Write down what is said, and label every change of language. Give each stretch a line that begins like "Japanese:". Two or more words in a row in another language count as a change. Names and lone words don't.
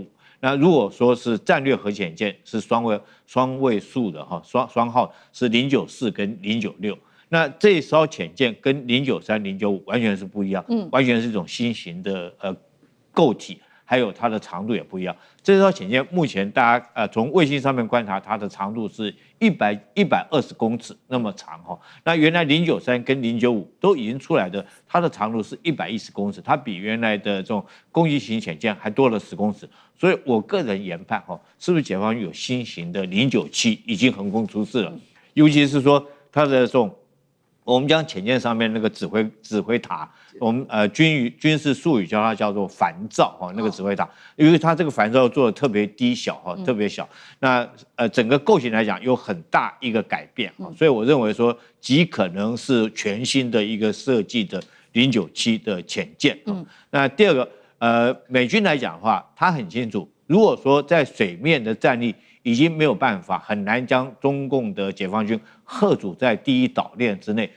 Chinese: 那如果說是戰略核潛艦是雙位數的雙號是094跟096，那這一艘潛艦跟093、095完全是不一樣，完全是一種新型的構體，還有它的長度也不一樣。這艘潛艦目前大家從衛星上面觀察，它的長度是120公尺那麼長那原來093跟095都已经出來的，它的長度是110公尺，它比原來的这种攻擊型潛艦還多了10公尺。所以我個人研判是不是解放軍有新型的097已經橫空出世了？尤其是說它的這種我們講潛艦上面那個指揮塔，我們軍事術語叫它叫做帆罩那個指揮塔，因為它這個帆罩做的特別低小特別小，那整個構型來講有很大一個改變所以我認為說極可能是全新的一個設計的097的潛艦那第二個美軍來講的話，他很清楚，如果說在水面的戰力已經沒有辦法，很難將中共的解放軍嚇阻在第一島鏈之內。